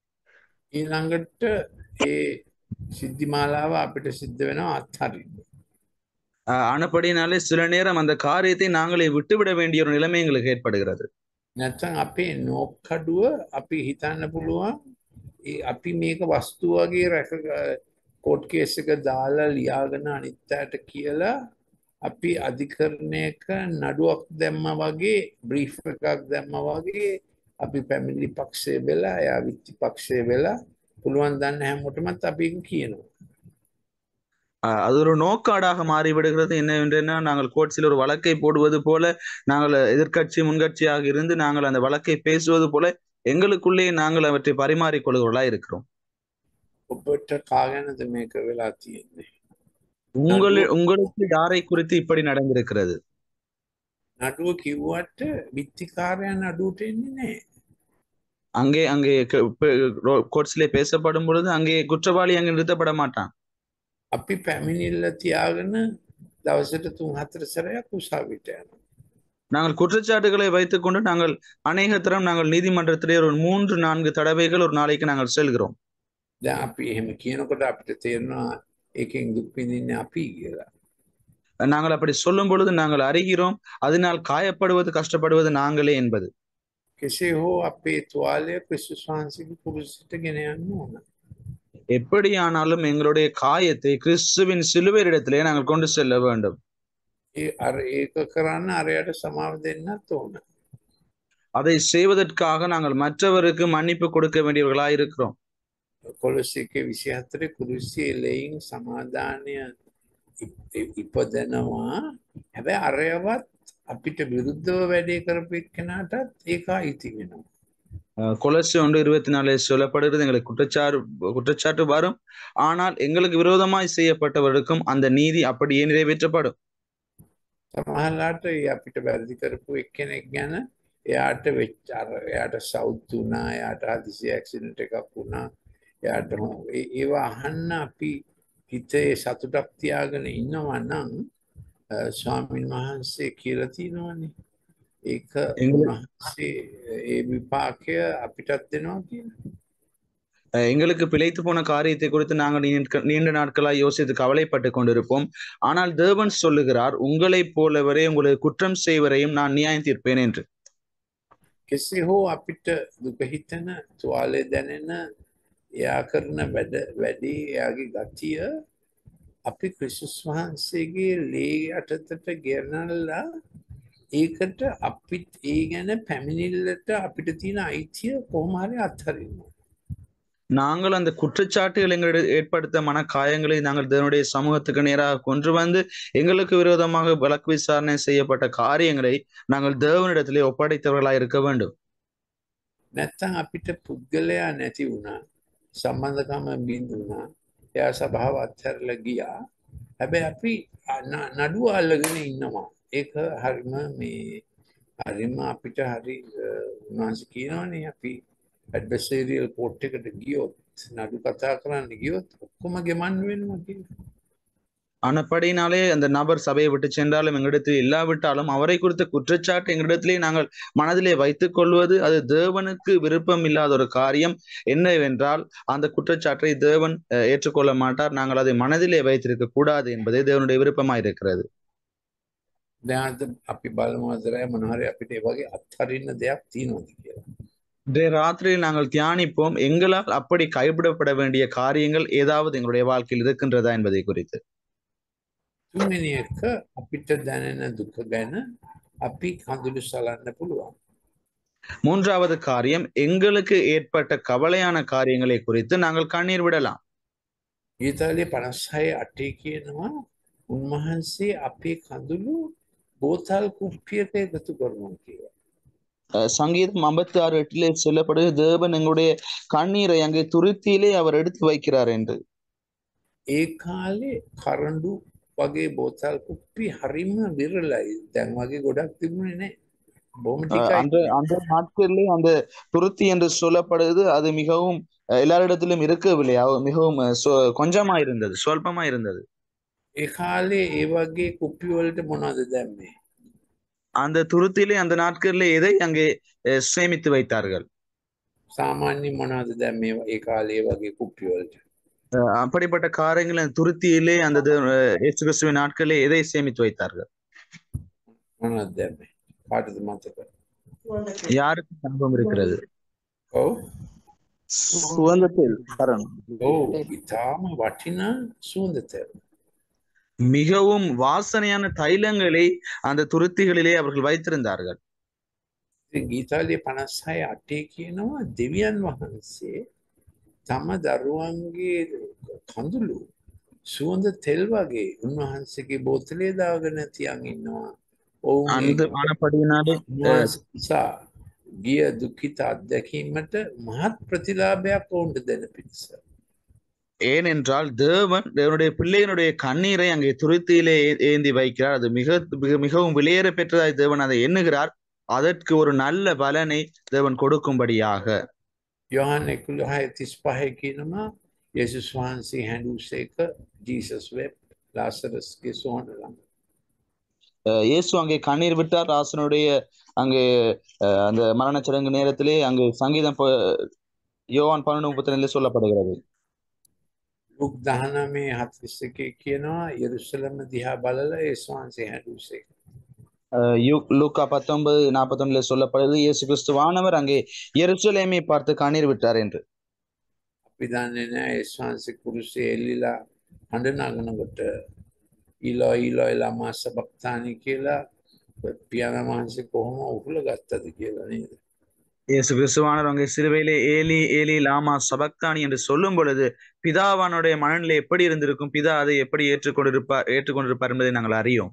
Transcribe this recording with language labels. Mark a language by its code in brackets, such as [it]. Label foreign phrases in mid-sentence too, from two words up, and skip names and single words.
[si] ඊළඟට ඒ සිද්ධි මාලාව අපිට සිද්ධ වෙනවා අත්හරින්න. [ta] ஆனபடினாலே சில நேரம் அந்த காரியத்தை நாங்களே விட்டுவிட வேண்டிய ஒரு நிலைமை எங்களுக்கு ஏற்படுகிறது. [si] නැත්නම් අපේ නෝක්කඩුව අපි හිතන්න පුළුවන් අපි මේක වස්තු වගේ රැක [en] court case [si] එක දාලා ලියාගෙන අනිත් අයට කියලා අපි අධිකරණයක නඩුවක් දැම්මා වගේ, බ්‍රීෆ් එකක් දැම්මා වගේ අපි පැමිණිලි පක්ෂය වෙලා, එයා විත්ති පක්ෂය වෙලා පුළුවන් දන්න හැමෝටමත් අපි කියනවා. [ta] அது ஒரு நோக்காடாக மாறிவிடுகிறது. என்னவென்றா நாங்கள் கோர்ட்ஸில் ஒரு வழக்கை போடுவது போல, நாங்கள் எதிர்கட்சி முன்கட்சியாக இருந்து நாங்கள் அந்த வழக்கை பேசுவது போல எங்களுக்குள்ளே நாங்கள் அவற்றை பரிமாறிக்கொள்கிறவர்களாய் இருக்கிறோம். [si] ඔබට කාගෙනද මේක වෙලා තියෙන්නේ? [ta] உங்களுக்கு யாரை குறித்து இப்படி நடந்திருக்கிறது? [si] නඩුව කිව්වට විත්තිකාරයා නඩුවට එන්නේ නැහැ. [ta] அங்கே கோர்ட்ஸ்ல பேசப்படும் பொழுது அங்கே குற்றவாளி அங்கே நிறுத்தப்பட மாட்டான். [si] අපි පැමිණිල්ල තියාගෙන දවසට 3-4 සැරයක් උසාවියට යනවා. [ta] நாங்கள் குற்றச்சாட்டுகளை வைத்துக் கொண்டு நாங்கள் அநேக தரம் நாங்கள் நீதிமன்றத்திலே ஒரு 3-4 தடவைகள் ஒரு நாளைக்கு நாங்கள் செல்கிறோம். [si] දැන් අපි එහෙම කියනකොට අපිට තේරෙනවා ඒකෙන් දුක් විඳින්නේ අපි කියලා. [ta] நாங்கள் அப்படி சொல்லும் பொழுது நாங்கள் அறிகிறோம் அதனால் காயப்படுவது கஷ்டப்படுவது நாங்களே என்பது. [si] කෙසේ හෝ අපේ තුවාලය ක්‍රිස්තුස් වහන්සේගේ කුරුසට ගෙන යන්න ඕන. [ta] எப்படியானாலும் எங்களுடைய காயத்தை கிறிஸ்துவின் சிலுவையிடத்திலே நாங்கள் கொண்டு செல்ல வேண்டும். [si] ඒක කරන්න අරයට සමාව දෙන්නත් ඕන. அதை செய்வதற்காக நாங்கள் மற்றவருக்கு மன்னிப்பு கொடுக்க வேண்டியவர்களாய் இருக்கிறோம். කොලොස්සිකේ 24 කුරුසියේ ලෙයින් සමාදානය ඉපදෙනවා. හැබැයි අරයවත් අපිට විරුද්ධව වැඩේ කරපු එක්කෙනාටත් ඒක අයිති වෙනවා. [ta] கொலோசி 1:24 சொல்லப்படுகிறது, எங்களுக்கு குற்றச்சாட்டு வரும், ஆனால் எங்களுக்கு விரோதமாய் செய்யப்பட்டவர்களுக்கும் அந்த நீதி அப்படியே நிறைவேற்றப்படும். [si] සමහරවිට අපිට වැරදි කරපු එක්කෙනෙක් ගැන එයාට සවුත් වුණා, එයාට හදිසි ඇක්සිඩන්ට් එකක් වුණා, එයාට ඒවා අහන්න අපි හිතේ සතුටක් තියාගෙන ඉන්නවා නම් ස්වාමීන් වහන්සේ කියලා තියෙනවානේ. ඒක උන්වහන්සේ ඒ විපාකය අපිටත් දෙනවා කියලා. [ta] எங்களுக்கு பிழைத்து போன காரியத்தை குறித்து நாங்கள் நீண்ட நாட்களாய் யோசித்து கவலைப்பட்டு கொண்டிருப்போம். ஆனால் தேவன் சொல்லுகிறார், உங்களைப் போலவரே உங்களை குற்றம் செய்வரையும் நான் நியாயம் தீர்ப்பேன் என்று. [si] කෙසේ හෝ අපිට දුක හිතන, තුවාලේ දැනෙන, එයා කරන වැඩි එයාගේ ගතිය අපි ක්‍රිස්තුස් වහන්සේගේ ලේ යටතට ගෙනල්ලා ඒකට අපිත් ඒ ගැන පැමිණිල්ලට අපිට තියෙන අයිතිය කොහොම හරි අත්හරිනවා. [ta] நாங்கள் அந்த குற்றச்சாட்டுகள் எங்களிடம் ஏற்படுத்த மனக்காயங்களை நாங்கள் தேவனுடைய சமூகத்துக்கு நேராக கொண்டு வந்து எங்களுக்கு விரோதமாக வழக்கு விசாரணை செய்யப்பட்ட காரியங்களை நாங்கள் தேவனிடத்திலே ஒப்படைத்தவர்களாய் இருக்க வேண்டும். [si] නැත්තම් අපිට පුද්ගලයා නැති වුණා. සම්බන්ධකම බිඳුණා. එයා සභාව අත්හැරලා ගියා. හැබැයි අපි නඩුව අල්ලගෙන ඉන්නවා. ඒක හරිම අපිට හරි උන්වහන්සේ කියනවනේ අපි [en] adversarial court [si] එකට ගියොත් නඩු කතා කරන්න ගියොත් ඔක්කොම ගෙමන් වෙනවා කියලා. [ta] ஆனப்படினாலே அந்த நபர் சபையை விட்டு சென்றாலும் எங்களிடத்தில் இல்லாவிட்டாலும் அவரை குறித்த குற்றச்சாட்டு எங்களிடத்திலே நாங்கள் மனதிலே வைத்துக் கொள்வது அது தேவனுக்கு விருப்பம் இல்லாத ஒரு காரியம். என்னவென்றால் அந்த குற்றச்சாட்டை தேவன் ஏற்றுக்கொள்ள மாட்டார். நாங்கள் அதை மனதிலே வைத்திருக்க கூடாது என்பதே தேவனுடைய விருப்பமாய் இருக்கிறது. [si] දැන් අපි බලමු අදරේ මොනවාරි අපිට ඒ වගේ අත්හරින්න දෙයක් තියෙනවද කියලා. [ta] இன்றைய ராத்திரியில் நாங்கள் தியானிப்போம், எங்களால் அப்படி கைவிடப்பட வேண்டிய காரியங்கள் ஏதாவது எங்களுடைய வாழ்க்கையில் இருக்கின்றதா என்பதை குறித்து. [si] තුන්වෙනි එක අපිට දැනෙන දුක ගැන අපි කඳුළු සලන්න පුළුවන්. [ta] மூன்றாவது காரியம், எங்களுக்கு ஏற்பட்ட கவலையான காரியங்களை குறித்து நாங்கள் கண்ணீர் விடலாம். [si] ඊතාලියේ 56:8 කියනවා උන්වහන්සේ අපේ කඳුළු බෝතල් කුප්පියක එකතු කරනවා කියලා. [ta] சங்கீதம் 56:8 சொல்லப்படுது, தேவன் எங்களுடைய கண்ணீரை அங்கே துருத்தியிலே அவர் எடுத்து வைக்கிறார் என்று. [si] ඒ කාලේ කරඬු වගේ බෝතල් කුප්පි හරිම විරලයි. දැන් වගේ ගොඩක් තිබුණේ නැහැ. බොහොම ටිකයි. [ta] அந்த நாட்களிலே அந்த துருத்தி என்று சொல்லப்படுது, அது மிகவும் எல்லாரிடத்திலும் இருக்கவில்லை, மிகவும் கொஞ்சமா இருந்தது, சொல்பமா இருந்தது. [si] ඒ කාලේ ඒ වගේ කුප්පි වලට මොනවද දැම්මේ? [ta] அந்த துருத்திலே அந்த நாட்களிலே எதை அங்கே சேமித்து வைத்தார்கள்? [si] සාමාන්‍යයෙන් මොනවද දැම්මේ ඒ කාලේ ඒ වගේ කුප්පි වලට? [ta] அப்படிப்பட்ட காரியங்கள் அந்த துருத்தியிலே அந்த இயேசு கிறிஸ்துவின் நாட்களிலே எதை சேமித்து வைத்தார்கள்? [si] මොනවද දැම්මේ? කාටද මතක? [ta] யாருக்கு ஞாபகம் இருக்கிறது? [si] ඔව් [ta] சுகந்த தேல். [si] ඔව් ඉතාම වටිනා සුවඳ තෙල්. [ta] மிகவும் வாசனையான தைலங்களை அந்த துருத்திகளிலே அவர்கள் வைத்திருந்தார்கள். [si] ගීතාලිය 56:8 කියනවා දෙවියන් වහන්සේ තම දරුවන්ගේ කඳුළු සුවඳ තෙල් වගේ උන්වහන්සේගේ බෝතලේ දාගෙන තියන් ඉන්නවා. [ta] அந்த ஆனப்படியினாலே [si] ගිය දුක්ඛිත අත්දැකීමට මහත් ප්‍රතිලාභයක් ඔවුන්ට දෙන පිණිස. [ta] ஏனென்றால் தேவனுடைய பிள்ளையினுடைய கண்ணீரை அங்கே துருத்தியிலே ஏந்தி வைக்கிறார். அது மிகவும் விலையேற பெற்றதாய் தேவன் அதை எண்ணுகிறார். அதற்கு ஒரு நல்ல பலனை தேவன் கொடுக்கும்படியாக. [si] யோவான் 11:35 කියනවා යේසුස් වහන්සේ හැඬුසේක [en] Jesus wept [si] ලාසරස්ගේ සොහොන ළඟ. [ta] இயேசு அங்கே கண்ணீர் விட்டார் லாசருடைய அங்கே அந்த மரணச்சடங்கு நேரத்திலே. அங்கே சங்கீதம் யோவான் 11:32 சொல்லப்படுகிறது. [si] ලුක් 19:41 කියනවා යෙරුසලම දිහා බලලා යේසුස් වහන්සේ හැඬුසේක. [ta] லூக்கா 19:41 சொல்லப்படுது, இயேசு கிறிஸ்துவானவர் அங்கே எருசலேமை பார்த்து கண்ணீர் விட்டார் என்று. [si] අපි දන්නේ නැහැ යේසුස් වහන්සේ කුරුසේ එල්ලිලා හඬ නගනකොට [arc] אלוי למה שבקתני [si] කියලා පියාණන් වහන්සේ කොහොම උහුල ගත්තද කියලා නේද? [ta] இயேசு கிறிஸ்துவானவர் அங்கே சிலுவையிலே [arc] אלי אלי למה שבקתני [ta] என்று சொல்லும் பொழுது பிதாவானுடைய மனநிலை எப்படி இருந்திருக்கும், பிதா அதை எப்படி ஏற்றுக்கொண்டிருப்பார் என்பதை நாங்கள் அறியோம்.